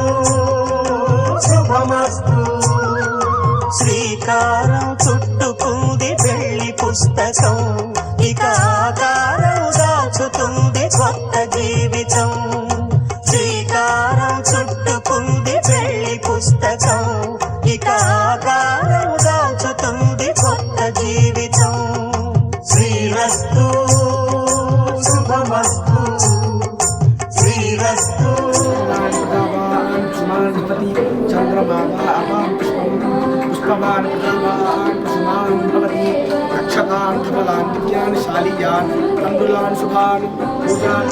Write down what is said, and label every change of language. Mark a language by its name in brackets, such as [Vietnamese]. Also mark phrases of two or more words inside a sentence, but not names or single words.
[Telugu] शुभमस्तु శ్రీకారం చుట్టుకుంది పెళ్లి పుస్తకం ఇక ఆకారం దాచుతుంది కొత్త జీవితం శ్రీకారం చుట్టుకుంది పెళ్లి పుస్తకం ఇక ఆకారం దాచుతుంది కొత్త జీవితం శ్రీరస్తు శుభమస్తు శ్రీరస్తు [Sanskrit] पुष्पवान् प्रजावान् पशुमान् भवति रक्षकान् धवलान् दिव्यान् शालीयान् तण्डुलान् शुभान् पूजान्